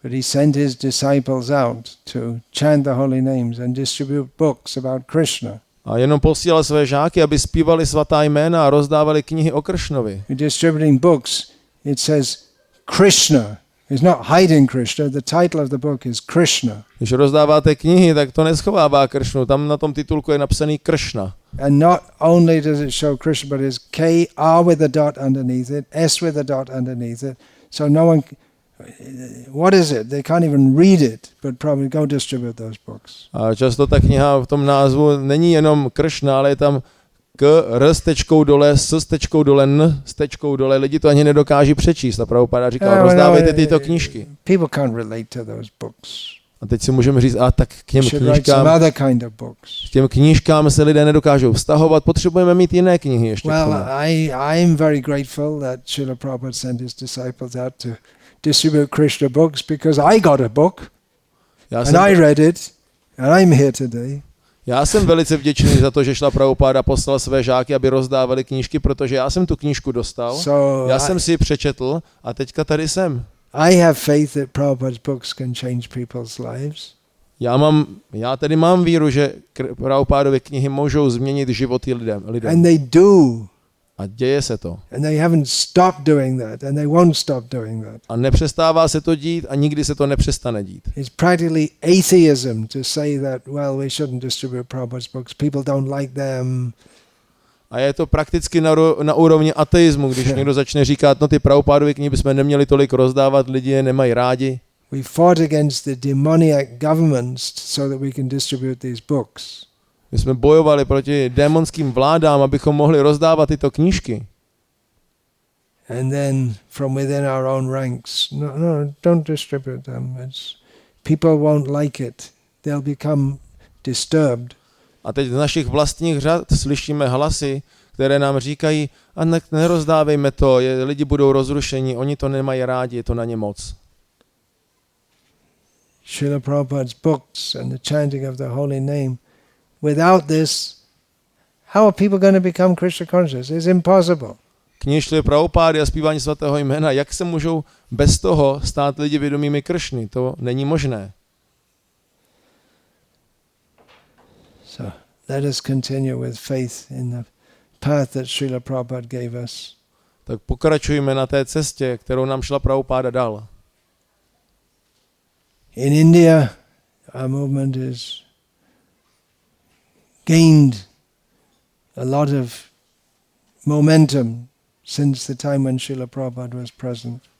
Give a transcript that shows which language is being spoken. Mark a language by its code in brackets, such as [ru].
[en] But he sent his disciples out to chant the holy names and distribute books about Krishna. [cs] A jenom posílal své žáky, aby zpívali svatá jména a rozdávali knihy o Kršnovi. [en] Distributing books, it says Krishna. It's not hiding Krishna. The title of the book is Krishna. [cs] Když rozdáváte knihy, tak to neschovává Kršnu. Tam na tom titulku je napsaný Kršna. [en] And not only does it show Krishna, but it's K-R with a dot underneath it, S with a dot underneath it. So no one, what is it? They can't even read it, but probably go distribute those books. [cs] A často ta kniha v tom názvu není jenom Kršna, ale je tam K, R s tečkou dole, S tečkou dole, N s tečkou dole. Lidi to ani nedokáží přečíst. A Prabhupada říkal, rozdávejte tyto knížky. [en] People can't relate to those books. [cs] A teď si můžeme říct, tak k těm knížkám se lidé nedokážou vztahovat, potřebujeme mít jiné knihy ještě. [en] Well, I'm very grateful that Srila Prabhupada sent his disciples out to distribute Krishna books because I got a book and I read it and I'm here today. [cs] Já jsem velice vděčný za to, že Srila Prabhupada poslal své žáky, aby rozdávali knížky, protože já jsem tu knížku dostal, já jsem si ji přečetl a teďka tady jsem. [en] I have faith that Prabhupada's books can change people's lives. [cs] Já tedy mám víru, že Prabhupadovy knihy můžou změnit životy lidem. [en] And they do. [cs] A děje se to. [en] And they haven't stopped doing that and they won't stop doing that. [cs] A nepřestává se to dít a nikdy se to nepřestane dít. [en] It's practically atheism to say that, well, we shouldn't distribute Prabhupada's books. People don't like them. [cs] A je to prakticky na úrovni ateismu, když někdo začne říkat, no ty Prabhupádovy knihy bychom neměli tolik rozdávat, lidi je nemají rádi. [en] We fought against the demoniac governments so that we can distribute these books. [cs] My jsme bojovali proti démonským vládám, abychom mohli rozdávat tyto knížky. [en] And then from within our own ranks, no, don't distribute them. People won't like it. They'll become disturbed. [cs] A teď z našich vlastních řad slyšíme hlasy, které nám říkají, a nerozdávejme to, lidi budou rozrušeni, oni to nemají rádi, je to na ně moc. [en] Srila Prabhupada's books and the chanting of the holy name. Without this, how are people going to become Krishna conscious? It's impossible. [cs] Knihy Srily Prabhupády a zpívání svatého jména, jak se můžou bez toho stát lidi vědomými Kršny? To není možné. [en] So let us continue with faith in the path that Srila Prabhupada gave us. [cs] Tak pokračujeme na té cestě, kterou nám Srila Prabhupada dal. [en] In India, our movement is gained a lot of momentum since the time when Srila Prabhupada was present.